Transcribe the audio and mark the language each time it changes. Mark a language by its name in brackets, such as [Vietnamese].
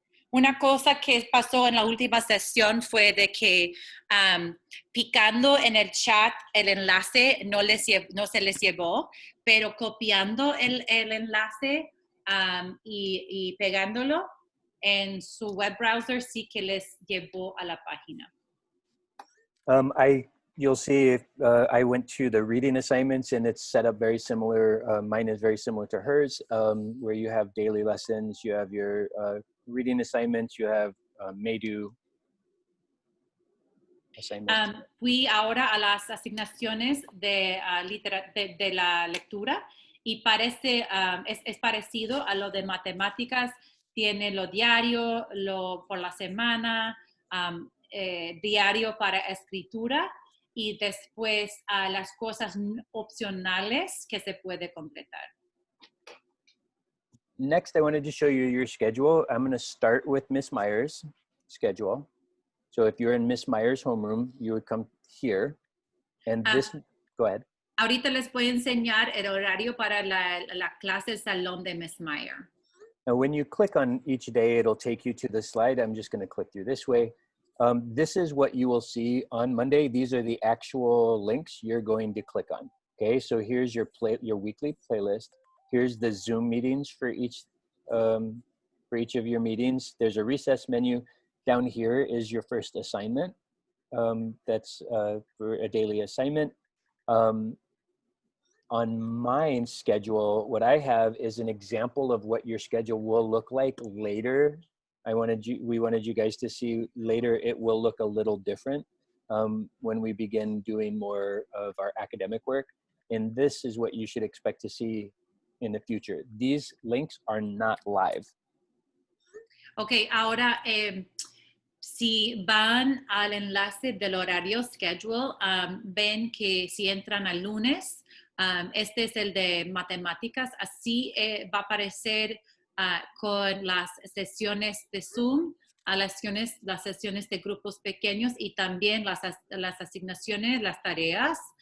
[Spanish] Una cosa que pasó en la última sesión fue de que picando en el chat el enlace no se les llevó, pero copiando el enlace y pegándolo en su [English] web browser [Spanish] sí que les llevó a la página. [English] You'll see if I went to the reading assignments and it's set up very similar. Mine is very similar to hers, where you have daily lessons, you have your reading assignments, you have may-do assignments. [Spanish] Fui ahora a las asignaciones de la lectura y parece, es parecido a lo de matemáticas. Tiene lo diario, lo por la semana, diario para escritura y después las cosas opcionales que se puede completar. [English] Next, I wanted to show you your schedule. I'm going to start with Miss Meyer's schedule. So if you're in Miss Meyer's homeroom, you would come here. And this, go ahead. [Spanish] Ahorita les voy a enseñar el horario para la clase Salón de Miss Meyer. [English] Now, when you click on each day, it'll take you to the slide. I'm just going to click through this way. This is what you will see on Monday. These are the actual links you're going to click on. Okay, so here's your weekly playlist. Here's the Zoom meetings for each of your meetings. There's a recess menu. Down here is your first assignment. That's for a daily assignment. On my schedule, what I have is an example of what your schedule will look like later. We wanted you guys to see later it will look a little different when we begin doing more of our academic work. And this is what you should expect to see in the future. These links are not live. [Spanish] Okay, ahora si van al enlace del horario schedule, ven que si entran al lunes, este es el de matemáticas, así va a aparecer con las sesiones de Zoom, las sesiones de grupos pequeños y también las asignaciones, las tareas.